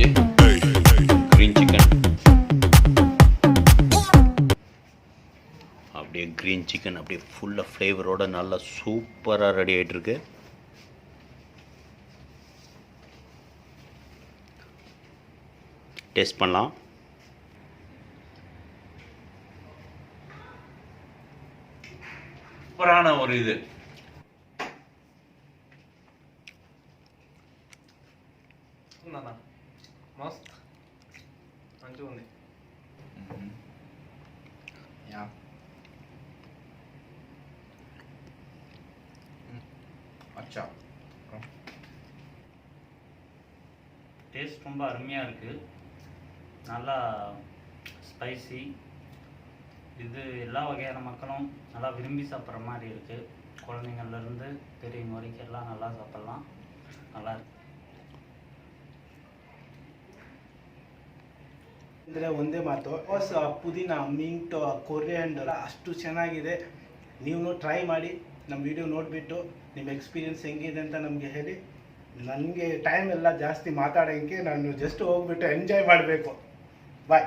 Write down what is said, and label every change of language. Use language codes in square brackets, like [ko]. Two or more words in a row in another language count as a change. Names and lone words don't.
[en] green chicken [ta] அப்படியே [en] green chicken [ta] அப்படியே ஃபுல்லாக ஃப்ளேவரோட நல்லா சூப்பராக ரெடி ஆகிட்டுருக்கு. டேஸ்ட் பண்ணலாம். சூப்பரான ஒரு இது. [te] मस्त మంచిగా ఉంది. [ta] அச்சா டேஸ்ட் ரொம்ப அருமையாக இருக்குது. நல்லா ஸ்பைசி. இது எல்லா வகையான மக்களும் நல்லா விரும்பி சாப்பிட்ற மாதிரி இருக்குது. குழந்தைங்கள்லேருந்து பெரியவங்க வரைக்கும் எல்லாம் நல்லா சாப்பிட்லாம். நல்லா இருக்கு. [kn] ಅಂದರೆ ಒಂದೇ ಮಾತು, ಪುದೀನ [en] mint coriander [kn] ಅಷ್ಟು ಚೆನ್ನಾಗಿದೆ. ನೀವು ಟ್ರೈ ಮಾಡಿ, ನಮ್ಮ ವಿಡಿಯೋ ನೋಡಿಬಿಟ್ಟು ನಿಮ್ಮ ಎಕ್ಸ್ಪೀರಿಯನ್ಸ್ ಹೆಂಗಿದೆ ಅಂತ ನಮಗೆ ಹೇಳಿ. ನನಗೆ ಟೈಮ್ ಎಲ್ಲ ಜಾಸ್ತಿ ಮಾತಾಡೋಕ್ಕೆ, ನಾನು ಜಸ್ಟ್ ಹೋಗ್ಬಿಟ್ಟು ಎಂಜಾಯ್ ಮಾಡಬೇಕು.